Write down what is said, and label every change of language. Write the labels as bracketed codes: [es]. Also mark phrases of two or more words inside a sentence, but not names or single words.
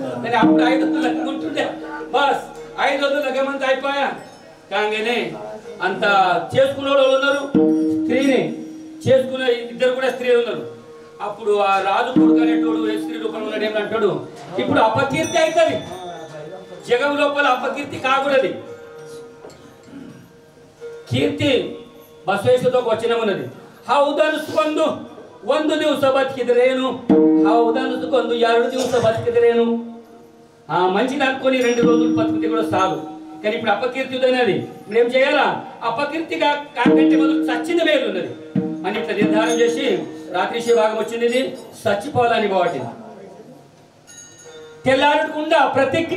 [te] కానీ అప్పుడు 5 రోజులు లగ్గం ఉంటుండే. బస్ 5 రోజులు లగ్గం అంతా అయిపోయా. కాగానే అంత చేసుకునే వాళ్ళు ఉన్నారు, స్త్రీని చేసుకునే ఇద్దరు కూడా స్త్రీలు ఉన్నారు. అప్పుడు ఆ రాజు కొడుకు అనేటోడు స్త్రీ రూపంలో ఉన్నాడు. ఏమంటాడు, ఇప్పుడు అపకీర్తి అవుతుంది జగం లోపల. అపకీర్తి కాకూడదు. [kn] ಕೀರ್ತಿ ಬಸವೇಶ್ವರಕ್ಕೆ ವಚನ ఉన్నది. ಹೌದನಿಸ್ಕೊಂಡು 1 ದಿವಸ ಬದುಕಿದ್ರೇನು, ಹೌದನಿಸ್ಕೊಂಡು 2 ದಿವಸ ಬದುಕಿದ್ರೇನು. [te] మంచిది అనుకొని 2 రోజులు బతికితే కూడా చాలు. కానీ ఇప్పుడు అపకీర్తి ఉన్నది. ఇప్పుడు ఏం చేయాలా? అపకీర్తిగా కాకంటే మొదలు చచ్చింది మేలు ఉన్నది అని ఇట్లా నిర్ధారణ చేసి రాత్రి భాగం వచ్చింది. ఇది చచ్చిపోవాలని వాటి తెల్లారకుండా ప్రతిజ్ఞ.